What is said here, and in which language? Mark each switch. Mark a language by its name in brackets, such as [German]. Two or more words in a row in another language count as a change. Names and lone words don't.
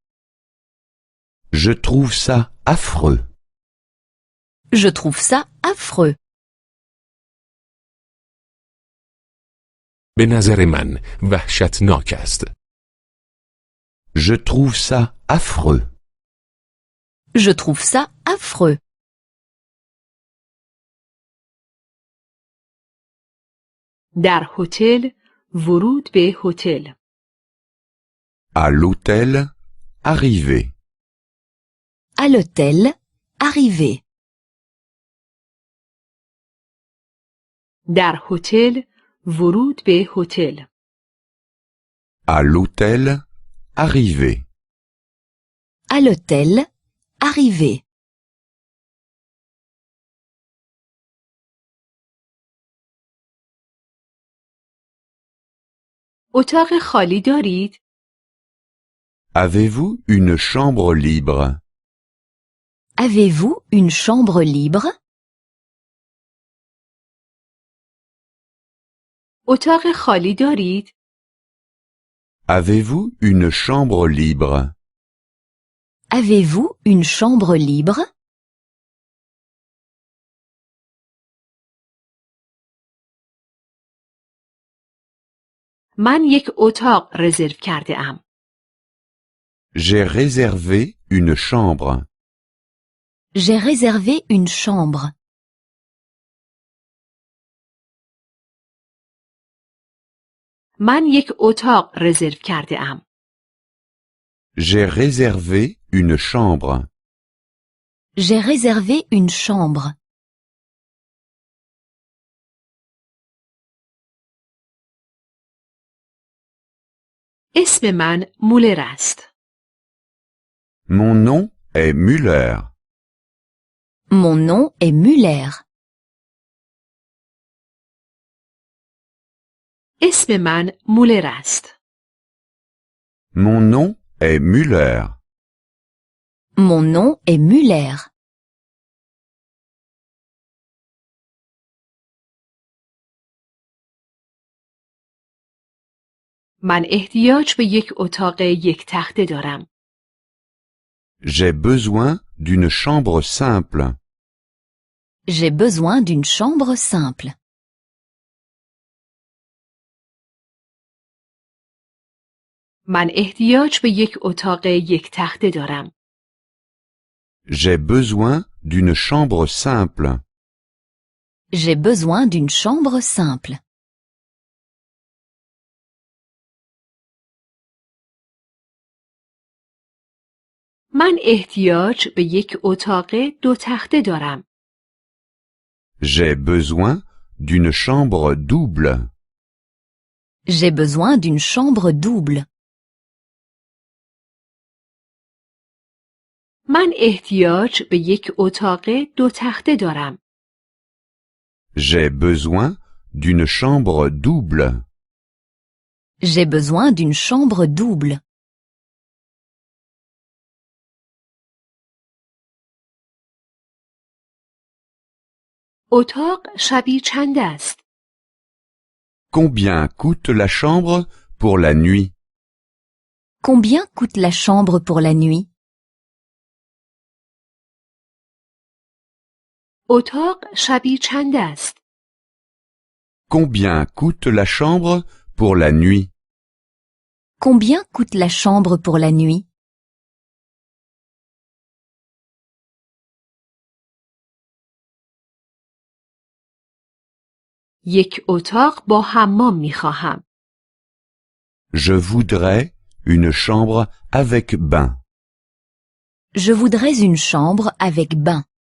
[French] Je trouve ça affreux. Je trouve ça affreux. [Persian] به نظر من وحشتناک است. [French] Je trouve ça affreux. Je trouve ça affreux. [Persian] در هتل ورود به هتل. [French] À l'hôtel, arriver. À l'hôtel, arriver. [Persian] در هتل ورود به هتل. [French] À l'hôtel, arriver. À l'hôtel, arriver. [Persian] اتاق خالی دارید؟ [French] Avez-vous une chambre libre? Avez-vous une chambre libre? [Persian] اتاق خالی دارید؟ [French] Avez-vous une chambre libre? Avez-vous une chambre libre? [Persian] من یک اتاق رزرو کرده ام. [French] J'ai réservé une chambre. J'ai réservé une chambre. [Persian] من یک اتاق رزرو کرده ام. [French] J'ai réservé une chambre. J'ai réservé une chambre. [Persian] اسم من مولر است. [French] Mon nom est Müller. Mon nom est Müller. [Persian] اسم من مولر است. [French] Mon nom est Müller. Mon nom est Müller. [Persian] من احتیاج به یک اتاق یک تخته دارم. [French] J'ai besoin d'une chambre simple. J'ai besoin d'une chambre simple. [Persian] من احتیاج به یک اتاق یک تخته دارم. [French] J'ai besoin d'une chambre simple. J'ai besoin d'une chambre simple. [Persian] من احتیاج به یک اتاق دو تخته دارم. [French] J'ai besoin d'une chambre double. J'ai besoin d'une chambre double. [Persian] من احتیاج به یک اتاق دو تخته دارم. [French] J'ai besoin d'une chambre double. J'ai besoin d'une chambre double. [Persian] اتاق شبیه چند است؟ [French] Combien coûte la chambre pour la nuit? Combien coûte la chambre pour la nuit? [Persian] اتاق شبیه چند است؟ [French] Combien coûte la chambre pour la nuit? Combien coûte la chambre pour la nuit? [Persian] یک اتاق با حمام می خواهم. [French] Je voudrais une chambre avec bain. Je voudrais une chambre avec bain.